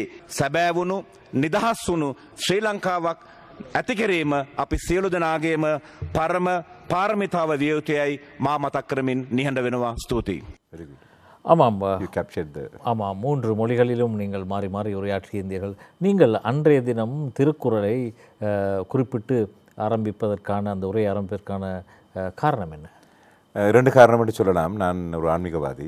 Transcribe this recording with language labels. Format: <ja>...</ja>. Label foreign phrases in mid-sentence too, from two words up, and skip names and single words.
<si>සැබෑ වුණු නිදහස් වුණු ශ්‍රී ලංකාවක් ඇති කිරීම අපි සියලු දෙනාගේම පරම පාරමිතාව විය යුතුයයි මා මතක් කරමින් නිහඬ වෙනවා. ස්තුතියි.</si> <ta>ஆமாம், ஆமாம், 3 மொழிகளிலும் நீங்கள் மாறி மாறி உரையாற்றியிருந்தீர்கள். நீங்கள் அன்றைய தினம் திருக்குறளை குறிப்பிட்டு ஆரம்பிப்பதற்கான அந்த உரையை ஆரம்பிப்பதற்கான காரணம் என்ன? 2 காரணம் என்று சொல்லலாம். நான் ஒரு ஆன்மீகவாதி.</ta>